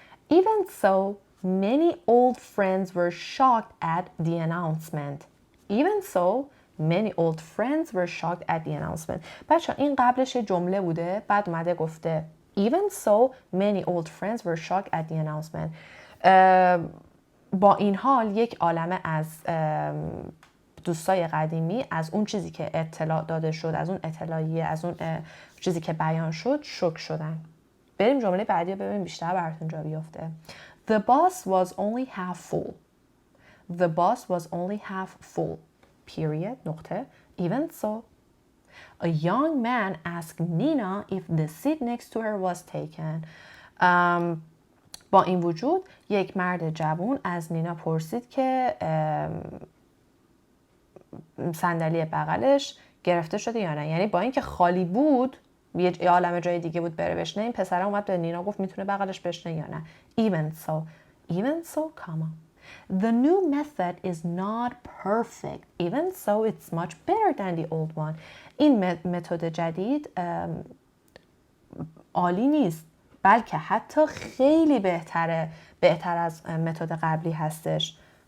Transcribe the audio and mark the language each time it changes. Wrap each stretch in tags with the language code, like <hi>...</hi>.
<en>Even so, many old friends were shocked at the announcement. Even so, many old friends were shocked at the announcement.</en> <fa>بچه این قبلش جمله بوده بعد اومده گفته</fa> <en>Even so, many old friends were shocked at the announcement.</en> <fa>با این حال یک عالمه از دوستای قدیمی از اون چیزی که اطلاع داده شد، از اون اطلاعیه، از اون چیزی که بیان شد شوک شدن. بریم جمله بعدی رو ببینیم بیشتر براتون جا بیفته.</fa> <en>The bus was only half full. The bus was only half full. Period. نقطه. Even so. A young man asked Nina if the seat next to her was taken.</en> <fa>با این وجود یک مرد جوان از نینا پرسید که صندلی بغلش گرفته شده یا نه. یعنی با اینکه خالی بود، یه عالمه جای دیگه بود بره بشنه، این پسر اومد به نینا گفت میتونه بغلش بشنه یا نه.</fa> <en>Even so, comma. The new method is not perfect. Even so, it's much better than the old one.</en> <fa>این متد جدید عالی نیست، بلکه حتی خیلی بهتر از متد قبلی هستش.</fa>